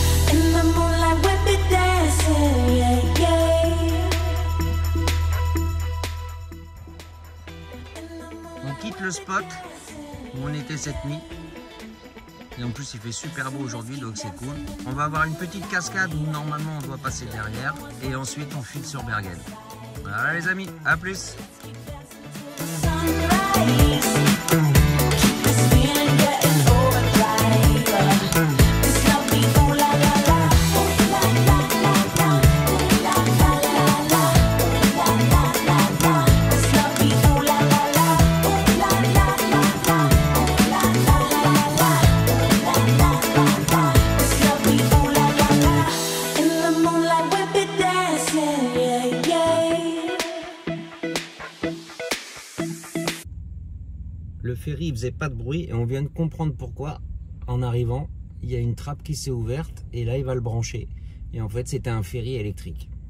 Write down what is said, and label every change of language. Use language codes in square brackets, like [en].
[en] In the moonlight we'll be dancing, yeah, yeah. [fr] On quitte le spot où on était cette nuit. Et en plus il fait super beau aujourd'hui, donc c'est cool. On va avoir une petite cascade où normalement on doit passer derrière. Et ensuite on file sur Bergen. Voilà les amis, à plus. [en] Sunrise. Keep this feeling getting overdrive. This love be ooh la la la, ooh la la la la, ooh la la la la, ooh la la la la. This love be ooh la la la, ooh la la la la, ooh la la la la, ooh la la la la. This love be ooh la la la. In the moonlight we'll be dancing, yeah, yeah. [fr] Le ferry faisait pas de bruit et on vient de comprendre pourquoi. En arrivant, il y a une trappe qui s'est ouverte et là il va le brancher. Et en fait c'était un ferry électrique.